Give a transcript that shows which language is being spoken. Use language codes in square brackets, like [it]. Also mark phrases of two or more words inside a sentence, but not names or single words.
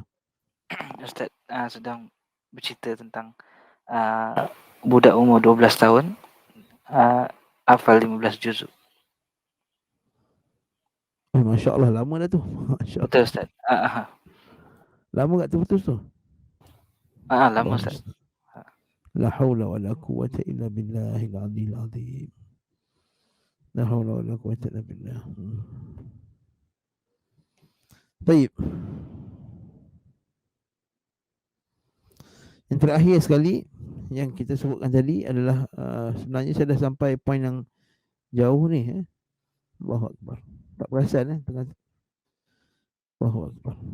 [ms] Ustaz sedang bercerita tentang budak umur 12 tahun hafal 15 juz. [ar] ما شاء الله, [ms] lama dah tu. Masya Betul Allah. Ustaz. Lama tak terputus tu? Lama Allah Ustaz. [ar] لا حول ولا قوة إلا بالله العلي العظيم. لا حول ولا قوة إلا بالله. [ms] Baik. Yang terakhir sekali yang kita sebutkan tadi adalah sebenarnya saya dah sampai poin yang jauh ni. [ar] الله أكبر. [ms] Tak perasan tengah. [ar] الله أكبر.